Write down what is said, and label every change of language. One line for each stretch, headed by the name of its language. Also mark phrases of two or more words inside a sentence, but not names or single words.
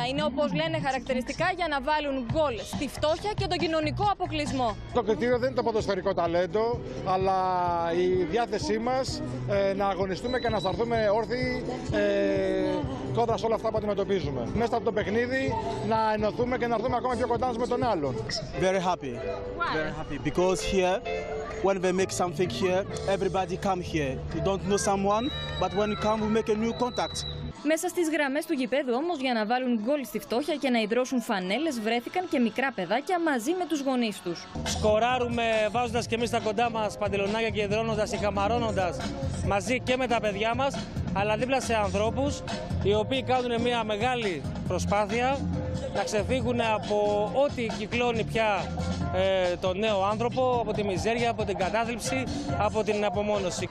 Greek: Είναι, όπως λένε χαρακτηριστικά, για να βάλουν γκολ στη φτώχεια και τον κοινωνικό αποκλεισμό. Το κριτήριο δεν είναι το ποδοσφαιρικό ταλέντο, αλλά η διάθεσή μας να αγωνιστούμε και να σταθούμε όρθιοι κόντρα σε όλα αυτά που αντιμετωπίζουμε. Μέσα από το παιχνίδι να ενωθούμε και να έρθουμε ακόμα πιο κοντά μας με τον άλλον.
English: Very happy. Why? Very happy because here when they make something here everybody come here. You don't know someone but when you come we make a new contact.
Greek: Μέσα στις γραμμές του γηπέδου όμως, για να βάλουν γκολ στη φτώχεια και να ιδρώσουν φανέλες, βρέθηκαν και μικρά παιδάκια μαζί με τους γονείς τους. Σκοράρουμε βάζοντας και εμείς τα κοντά μας παντελονάκια και ιδρώνοντας ή χαμαρώνοντας μαζί και με τα παιδιά μας, αλλά δίπλα σε ανθρώπους οι οποίοι κάνουν μια μεγάλη προσπάθεια να ξεφύγουν από ό,τι κυκλώνει πια τον νέο άνθρωπο, από τη μιζέρια, από την κατάθλιψη, από την απομόνωση.